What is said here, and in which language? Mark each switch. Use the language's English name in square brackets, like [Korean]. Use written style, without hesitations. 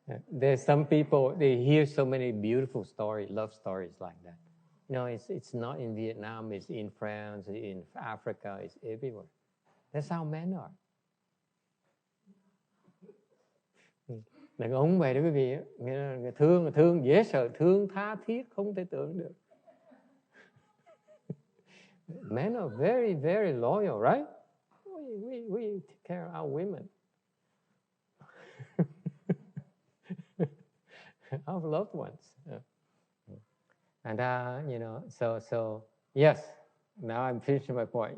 [English] There's some people, they hear so many beautiful stories, love stories like that. No, it's not in Vietnam, it's in France, in Africa, it's everywhere. That's how men are. [Vietnamese] Đàn ông vậy đó quý vị, thương dễ sợ, thương tha thiết không thể tưởng được. [English] Men are very, very loyal, right? We take care of our women. Our loved ones. And so yes, now I'm finishing my point.